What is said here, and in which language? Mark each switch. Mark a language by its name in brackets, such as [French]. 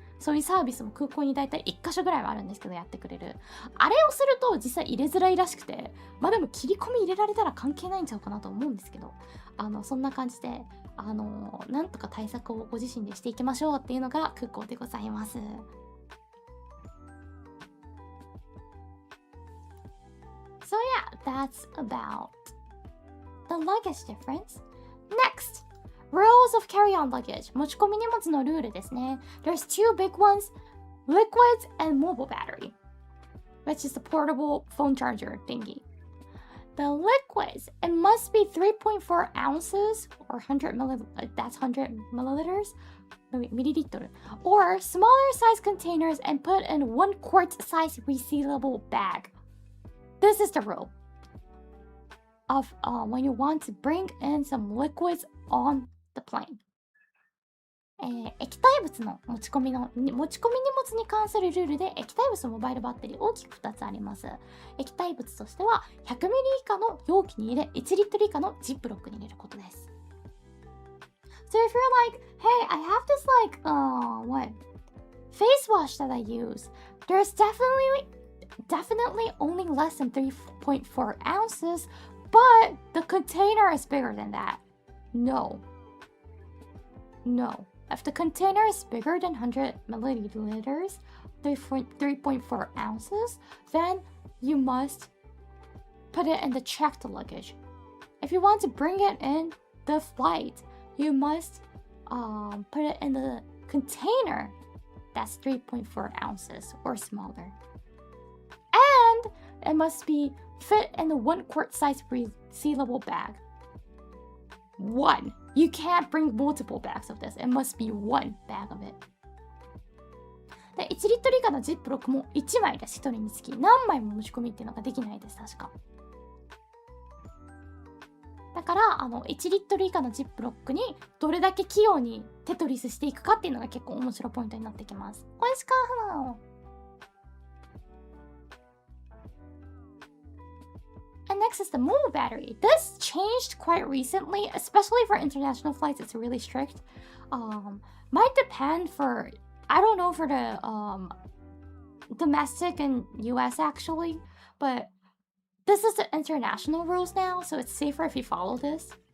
[Japanese] そういうサービスも空港にだいたい1箇所ぐらいはあるんですけど、やってくれる。あれをすると実際入れづらいらしくて、まあでも切り込み入れられたら関係ないんちゃうかなと思うんですけど、そんな感じで、なんとか対策をご自身でしていきましょうっていうのが空港でございます。 [English] So yeah, that's about the luggage difference. Next, rules of carry-on luggage. [Japanese] 持ち込み荷物のルールですね。 [English] There's two big ones, liquids and mobile battery, which is the portable phone charger thingy. The liquids, it must be 3.4 ounces or 100 milliliters, that's 100 milliliters, milliliter, or smaller size containers and put in 1 quart size resealable bag.This is the rule of when you want to bring in some liquids on the plane. [Japanese] 液体物の持ち込み荷物に関するルールで、液体物のモバイルバッテリー大きく2つあります。液体物としては100ミリ以下の容器に入れ、1リットル以下のジップロックに入れることです。 [English] So if you're like, hey, I have this what face wash that I use, there's definitely only less than 3.4 ounces, but the container is bigger than that. No. If the container is bigger than 100 milliliters, 3.4 ounces, then you must put it in the checked luggage. If you want to bring it in the flight, you must put it in the container that's 3.4 ounces or smaller.And it must be fit in the 1 quart size resealable bag. 1. You can't bring multiple bags of this. It must be 1 bag of it. [Japanese] で、1リットル以下のジップロックも1枚で1人につき何枚も持ち込みっていうのができないです、確か。だから、1リットル以下のジップロックにどれだけ器用にテトリスしていくかっていうのが結構面白いポイントになってきます。おいしか [English] And next is the mobile battery. This changed quite recently, especially for international flights. It's really strict. Might depend for, I don't know for the domestic and US actually, but this is the international rules now, so it's safer if you follow this.